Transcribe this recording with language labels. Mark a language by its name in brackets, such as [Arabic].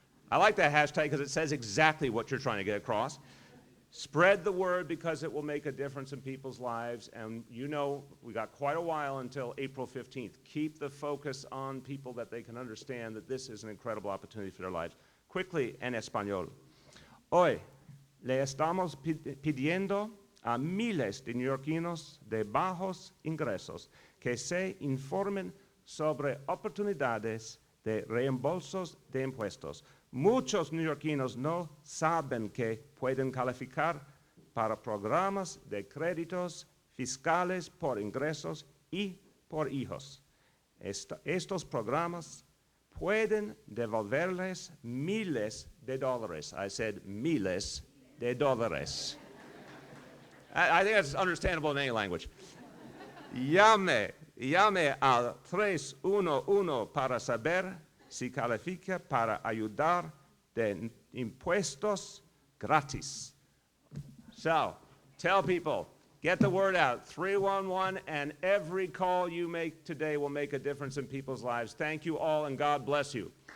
[English] I like that hashtag because it says exactly what you're trying to get across. Spread the word because it will make a difference in people's lives. And you know, we got quite a while until April 15th. Keep the focus on people that they can understand that this is an incredible opportunity for their lives. Quickly en español. [Spanish] Hoy le estamos pidiendo a miles de neoyorquinos de bajos ingresos que se informen sobre oportunidades de reembolsos de impuestos. Muchos neoyorquinos no saben que pueden calificar para programas de créditos fiscales por ingresos y por hijos. Estos programas pueden devolverles miles de dólares. [English] I said miles de dólares. I think that's understandable in any language. [Spanish] Llame al 311 para saber si califica para ayudar de impuestos gratis. [English] So, tell people, get the word out, 311, and every call you make today will make a difference in people's lives. Thank you all, and God bless you.